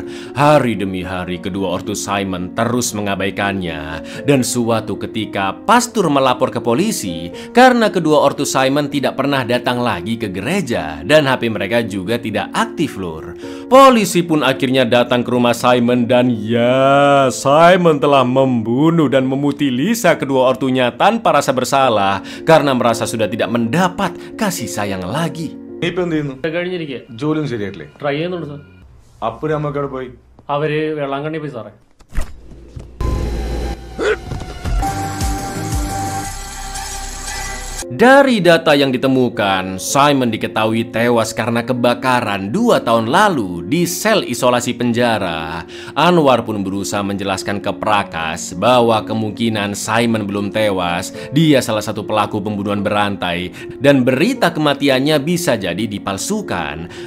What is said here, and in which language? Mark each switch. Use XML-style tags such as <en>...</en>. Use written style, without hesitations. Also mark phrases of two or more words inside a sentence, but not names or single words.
<id>Hari demi hari kedua ortu Simon terus mengabaikannya, dan suatu ketika pastor melapor ke polisi karena kedua ortu Simon tidak pernah datang lagi ke gereja dan HP mereka juga tidak aktif lur. Polisi pun akhirnya datang ke rumah Simon dan ya, Simon telah membunuh dan memutilisa kedua ortunya tanpa rasa bersalah karena merasa sudah tidak mendapat kasih sayang lagi.</id> <ml>ജോലിയും ശരിയായിട്ടില്ലേ? ട്രൈ ചെയ്യുന്നുണ്ട് സാർ. അപ്പുറം അമ്മക്കവിടെ പോയി. അവര് വെള്ളാങ്കണ്ണി പോയി സാറേ.</ml> <id>Dari data yang ditemukan, Simon diketahui tewas karena kebakaran 2 tahun lalu di sel isolasi penjara. Anwar pun berusaha menjelaskan ke Prakas bahwa kemungkinan Simon belum tewas, dia salah satu pelaku pembunuhan berantai, dan berita kematiannya bisa jadi dipalsukan.</id>